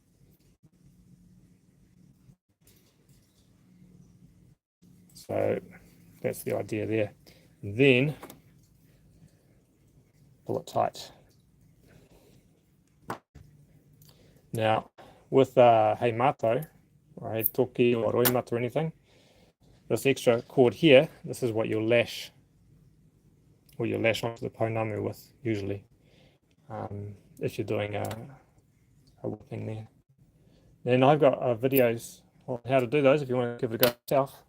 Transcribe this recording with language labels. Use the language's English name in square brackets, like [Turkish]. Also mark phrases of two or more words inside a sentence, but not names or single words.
[English] So that's the idea there. And then pull it tight. Now with [Māori] hei mato, [English] or [Māori] hei toki [English] or roimata or anything, this extra cord here, this is what you'll lash onto the pounamu with usually, if you're doing a whipping there. Then I've got videos on how to do those if you want to give it a go yourself.